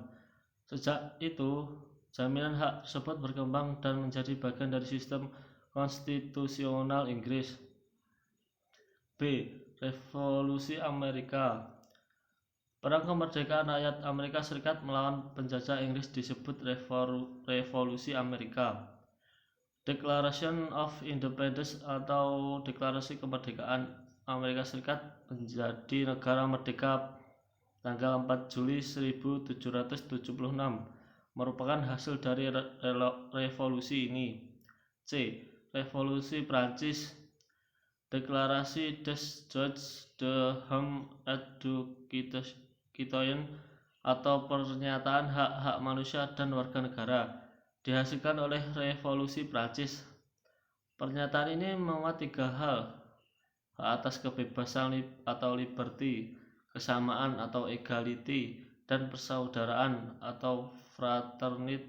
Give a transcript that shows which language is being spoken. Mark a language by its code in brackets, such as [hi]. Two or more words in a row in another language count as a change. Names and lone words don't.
[id] Sejak itu, jaminan hak tersebut berkembang dan menjadi bagian dari sistem konstitusional Inggris. B. Revolusi Amerika. Perang kemerdekaan rakyat Amerika Serikat melawan penjajah Inggris disebut Revolusi Amerika. Declaration of Independence atau Deklarasi Kemerdekaan Amerika Serikat menjadi negara merdeka tanggal 4 Juli 1776 merupakan hasil dari revolusi ini. C. Revolusi Prancis. Deklarasi des Droits de l'Homme et du Citoyen atau pernyataan hak-hak manusia dan warga negara dihasilkan oleh revolusi Prancis. Pernyataan ini memuat 3 hal: hak atas kebebasan atau liberty, kesamaan atau equality, dan persaudaraan atau fraternity.